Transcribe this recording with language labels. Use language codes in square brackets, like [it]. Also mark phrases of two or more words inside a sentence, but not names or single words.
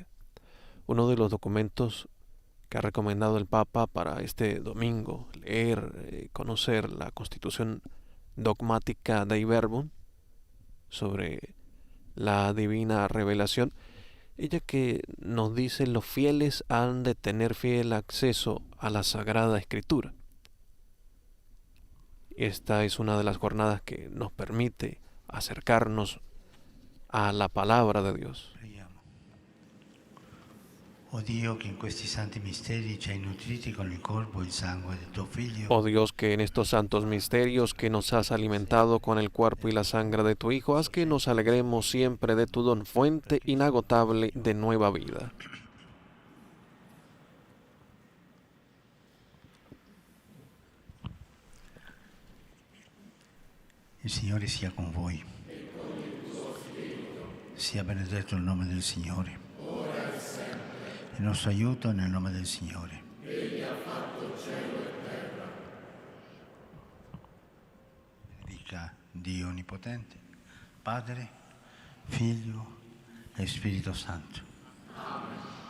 [es] Uno de los documentos que ha recomendado el Papa para este domingo, leer, conocer la Constitución Dogmática Dei Verbum sobre la divina revelación, ella que nos dice los fieles han de tener fiel acceso a la Sagrada Escritura. Esta es una de las jornadas que nos permite acercarnos a la palabra de Dios. [it] Oh Dio, que en questi santi misteri ci hai nutriti con il corpo e il sangue del tuo Figlio. [es] Oh Dios, que en estos santos misterios que nos has alimentado con el cuerpo y la sangre de tu Hijo, haz que nos alegremos siempre de tu don, fuente inagotable de nueva vida. [it] Il Signore sia con voi. Sia benedetto il nome del Signore. Il nostro aiuto nel nome del Signore. Egli ha fatto cielo e terra. Benedica Dio Onnipotente, Padre, Figlio e Spirito Santo. Amen.